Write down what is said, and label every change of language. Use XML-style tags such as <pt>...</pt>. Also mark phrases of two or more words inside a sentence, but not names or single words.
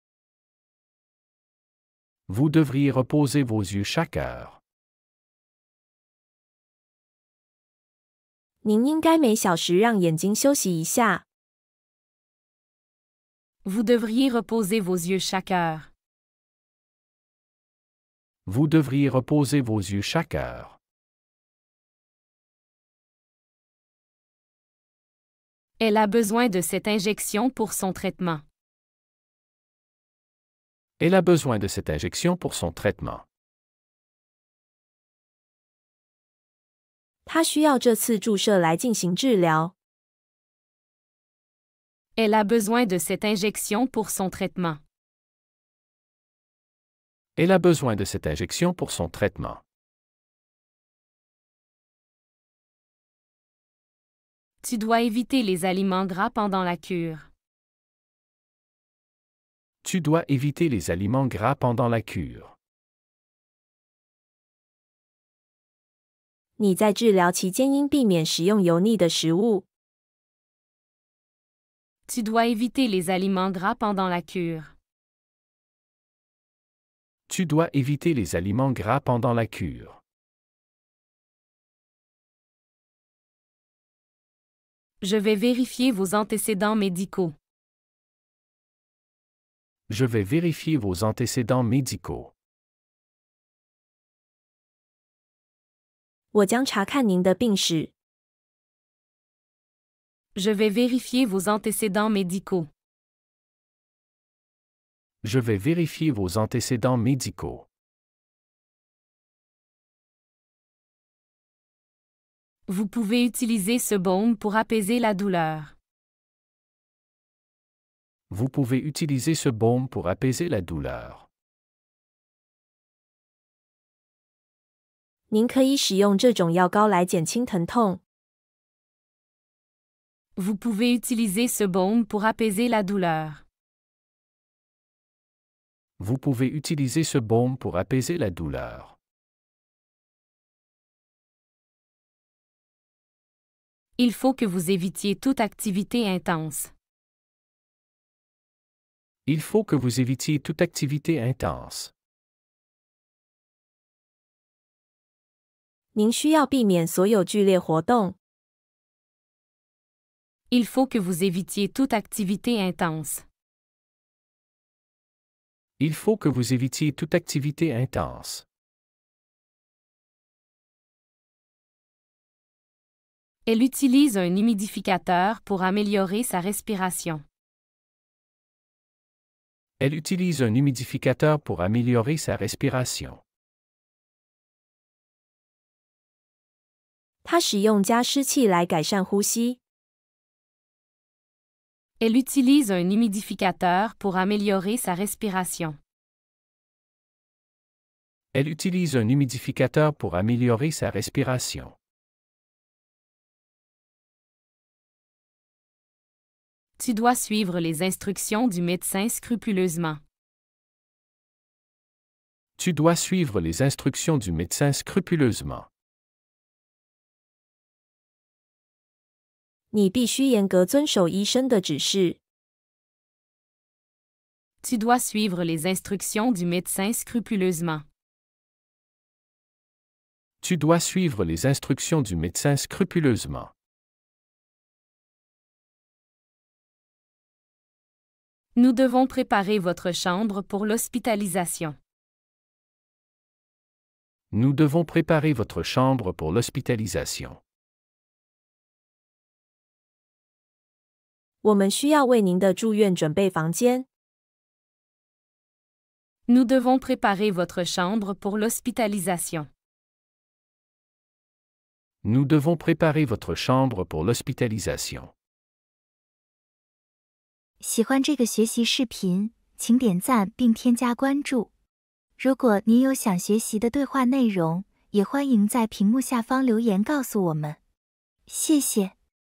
<fr>Vous devriez reposer vos yeux chaque heure.</fr> <zh>您应该每小时让眼睛休息一下。</zh> <fr>Vous devriez reposer vos yeux chaque heure. Vous devriez reposer vos yeux chaque heure. Elle a besoin de cette injection pour son traitement. Elle a besoin de cette injection pour son traitement.</fr> <zh>他需要这次注射来进行治疗。</zh> <fr>Elle a besoin de cette injection pour son traitement. Elle a besoin de cette injection pour son traitement. Tu dois éviter les aliments gras pendant la cure. Tu dois éviter les aliments gras pendant la cure.</fr> <zh>你在治疗期间应避免食用油腻的食物。</zh> <fr>Tu dois éviter les aliments gras pendant la cure. Tu dois éviter les aliments gras pendant la cure. Je vais vérifier vos antécédents médicaux. Je vais vérifier vos antécédents médicaux.</fr> <zh>我将查看您的病史。</zh> <fr>Je vais vérifier vos antécédents médicaux. Je vais vérifier vos antécédents médicaux. Vous pouvez utiliser ce baume pour apaiser la douleur. Vous pouvez utiliser ce baume pour apaiser la douleur.</fr> <zh>您可以使用这种药膏来减轻疼痛。</zh> <fr>Vous pouvez utiliser ce baume pour apaiser la douleur. Vous pouvez utiliser ce baume pour apaiser la douleur. Il faut que vous évitiez toute activité intense. Il faut que vous évitiez toute activité intense.</fr> <zh>您需要避免所有剧烈活动。</zh> <fr>Il faut que vous évitiez toute activité intense. Il faut que vous évitiez toute activité intense. Elle utilise un humidificateur pour améliorer sa respiration. Elle utilise un humidificateur pour améliorer sa respiration.</fr> <zh>他使用加湿器来改善呼吸。</zh> <fr>Elle utilise un humidificateur pour améliorer sa respiration. Elle utilise un humidificateur pour améliorer sa respiration. Tu dois suivre les instructions du médecin scrupuleusement. Tu dois suivre les instructions du médecin scrupuleusement.</fr> <zh>你必须严格遵守医生的指示。</zh> <fr>Tu dois suivre les instructions du médecin scrupuleusement. Tu dois suivre les instructions du médecin scrupuleusement. Nous devons préparer votre chambre pour l'hospitalisation. Nous devons préparer votre chambre pour l'hospitalisation.</fr> <zh>我们需要为您的住院准备房间。</zh> <fr>Nous devons préparer votre chambre pour l'hospitalisation. Nous devons préparer votre chambre pour l'hospitalisation.</fr> <zh>喜欢这个学习视频，请点赞并添加关注。如果您有想学习的对话内容，也欢迎在屏幕下方留言告诉我们。谢谢。</zh>